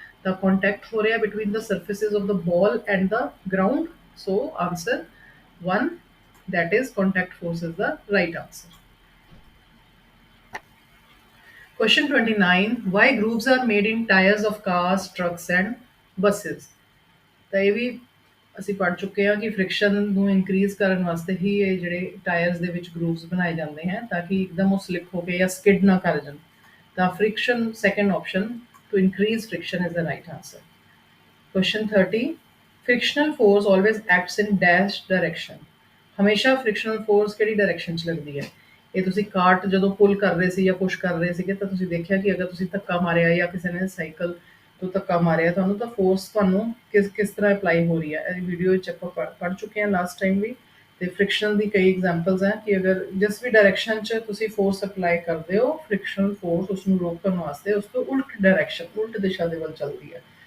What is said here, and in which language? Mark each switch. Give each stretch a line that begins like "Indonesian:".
English: The contact
Hindi: हो रहा है
English: between the surfaces of the ball and the ground। So answer 1, that is contact force is the right answer। Question 29, why grooves are made in tires of cars, trucks and buses?
Punjabi: ਤਾਂ ਇਹ ਵੀ ਅਸੀਂ ਪੜ੍ਹ ਚੁੱਕੇ ਹਾਂ ਕਿ friction ਨੂੰ increase ਕਰਨ ਵਾਸਤੇ ਹੀ ਇਹ ਜਿਹੜੇ ਟਾਇਰਸ ਦੇ ਵਿੱਚ ਗਰੂਵਸ ਬਣਾਏ ਜਾਂਦੇ ਹਨ ਤਾਂ ਕਿ ਇੱਕਦਮ ਉਹ ਸਲਿਪ ਹੋ ਕੇ ਜਾਂ ਸਕਿਡ ਨਾ ਕਰ ਜਾਣ।
English: ਤਾਂ friction, second option, to increase friction is the right answer. Question 30, frictional force always acts in dash direction।
Punjabi: ਹਮੇਸ਼ਾ ਫ੍ਰਿਕਸ਼ਨਲ ਫੋਰਸ ਕਿਹੜੀ ਡਾਇਰੈਕਸ਼ਨ 'ਚ ਲੱਗਦੀ ਹੈ? ਇਹ ਤੁਸੀਂ ਕਾਰਟ ਜਦੋਂ ਪੁੱਲ ਕਰ ਰਹੇ ਸੀ ਜਾਂ ਪੁਸ਼ ਕਰ ਰਹੇ ਸੀਗੇ ਤਾਂ ਤੁਸੀਂ ਦੇਖਿਆ ਕਿ ਅਗਰ ਤੁਸੀਂ ਧੱਕਾ ਮਾਰਿਆ ਜਾਂ ਕਿਸੇ ਨੇ ਸਾਈਕਲ ਤੋਂ ਧੱਕਾ ਮਾਰਿਆ ਤੁਹਾਨੂੰ ਤਾਂ ਫੋਰਸ ਤੁਹਾਨੂੰ ਕਿਸ ਤਰ੍ਹਾਂ ਅਪਲਾਈ ਹੋ ਰਹੀ ਹੈ। ਇਹ ਵੀਡੀਓ ਵਿੱਚ ਆਪਾਂ ਪੜ੍ਹ ਚੁੱਕੇ ਹਾਂ ਲਾਸਟ ਟਾਈਮ ਵੀ। ਤੇ ਫ੍ਰਿਕਸ਼ਨ ਦੀ ਕਈ ਐਗਜ਼ਾਮਪਲਸ ਹੈ ਕਿ ਅਗਰ ਜਿਸ ਵੀ ਡਾਇਰੈਕਸ਼ਨ 'ਚ ਤੁਸੀਂ ਫੋਰਸ ਅਪਲਾਈ ਕਰਦੇ ਹੋ ਫ੍ਰਿਕਸ਼ਨਲ ਫੋਰਸ ਉਸ ਨੂੰ ਰੋਕਣ ਵਾਸਤੇ ਉਸ ਤੋਂ ਉਲਟ ਡਾਇਰੈਕਸ਼ਨ, ਉਲਟ ਦਿਸ਼ਾ ਦੇ ਵੱਲ ਚੱਲਦੀ ਹੈ।